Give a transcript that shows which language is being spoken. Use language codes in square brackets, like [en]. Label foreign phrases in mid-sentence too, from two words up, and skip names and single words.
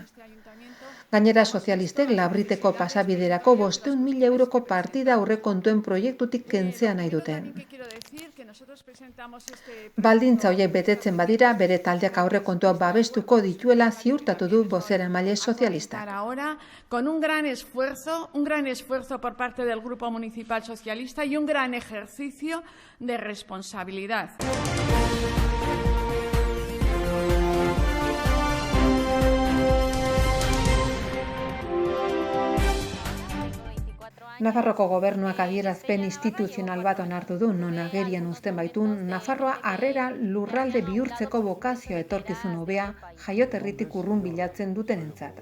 [eu] Gainera sozialistek Labriteko pasabiderako 500.000 euroko partida aurrekontuen proiektutik kentzea nahi dute. Baldintza horiek betetzen badira, bere taldeak aurrekontua babestuko dituela ziurtatu du bozeramaile sozialista. [es] Ahora, con un gran esfuerzo por parte del Grupo Municipal Socialista y un gran ejercicio de responsabilidad. [eu] Nafarroko gobernuak adierazpen instituzional bat onartu du, non agerian uzten baitu Nafarroa harrera lurralde bihurtzeko bokazioa etorkizun hobea jaioterritik urrun bilatzen dutenentzat.